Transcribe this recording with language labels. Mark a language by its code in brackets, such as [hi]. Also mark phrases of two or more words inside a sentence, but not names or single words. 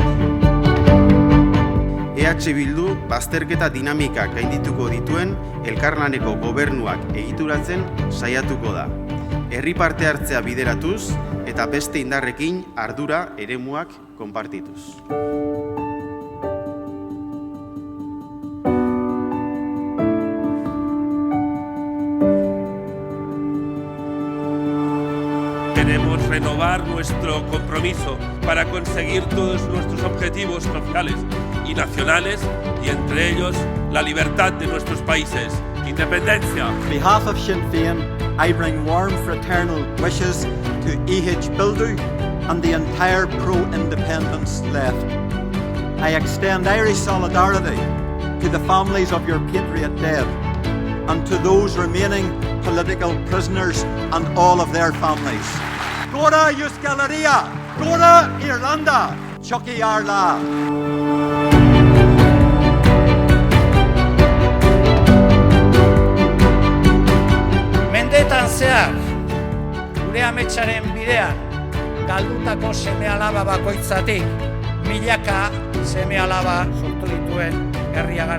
[eu] EH Bildu bazterketa dinamikak gaindituko dituen elkarlaneko gobernuak egituratzen saiatuko da. Herri parte hartzea bideratuz eta beste indarrekin ardura eremuak konpartituz. [es] Queremos renovar nuestro compromiso para conseguir todos nuestros objetivos sociales y nacionales, y entre ellos la libertad de nuestros países. Independencia. [en] On behalf of Sinn Féin, I bring warm fraternal wishes to EH Bildu and the entire pro-independence left. I extend Irish solidarity to the families of your patriot dead and to those remaining political prisoners and all of their families. [eu] Gora Euskal Herria! Gora Irlanda! Chucky Arla! Mendeetan zehar, gure ametsaren bidean, galdutako seme-alaba bakoitzatik, milaka seme-alaba sortu dituen herria gara.